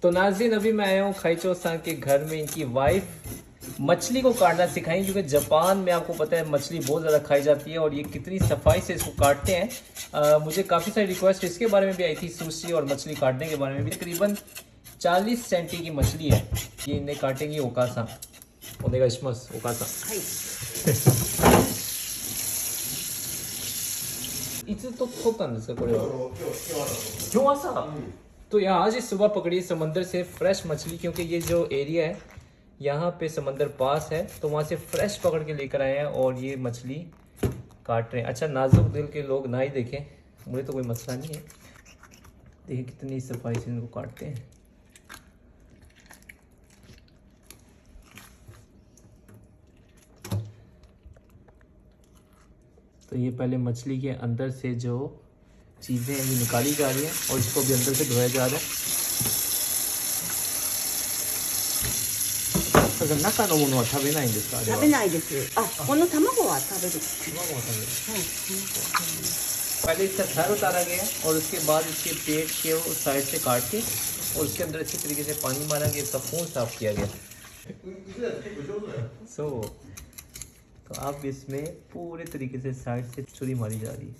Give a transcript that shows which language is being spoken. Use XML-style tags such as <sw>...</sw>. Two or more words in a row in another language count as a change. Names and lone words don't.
<hi>तो नाज़रीन अभी मैं आया हूँ खाइचो सान के घर में। इनकी वाइफ मछली को काटना सिखाई, क्योंकि जापान में आपको पता है मछली बहुत ज़्यादा खाई जाती है और ये कितनी सफाई से इसको काटते हैं। मुझे काफ़ी सारी रिक्वेस्ट इसके बारे में भी आई थी, सुशी और मछली काटने के बारे में भी। तकरीबन 40 सेंटी की मछली है, ये इन्हें काटेंगी</hi> <ja>お母さん お願いします お母さん. いつと取ったんですかこれは？今日朝。</ja> <hi>तो यहाँ आज ही सुबह पकड़ी समंदर से फ्रेश मछली, क्योंकि ये जो एरिया है यहाँ पे समंदर पास है, तो वहाँ से फ्रेश पकड़ के लेकर आए हैं और ये मछली काट रहे हैं। अच्छा नाजुक दिल के लोग ना ही देखें, मुझे तो कोई मसला नहीं है। देखिए कितनी सफाई से इनको काटते हैं। तो ये पहले मछली के अंदर से जो चीज़ें हैं ये निकाली जा रही हैं और इसको भी अंदर से धोया जा रहा है।</hi> <ja>中のものは食べないんですか？食べないです。あ、この卵は食べる。卵は食べる。</ja> <hi>पहले इसका सर उतारा गया और उसके बाद इसके पेट के साइड से काट के और उसके अंदर अच्छी तरीके से पानी मारा गया, इसका खून साफ किया गया। तो अब इसमें पूरे तरीके से साइड से छुरी मारी जा रही है।</hi>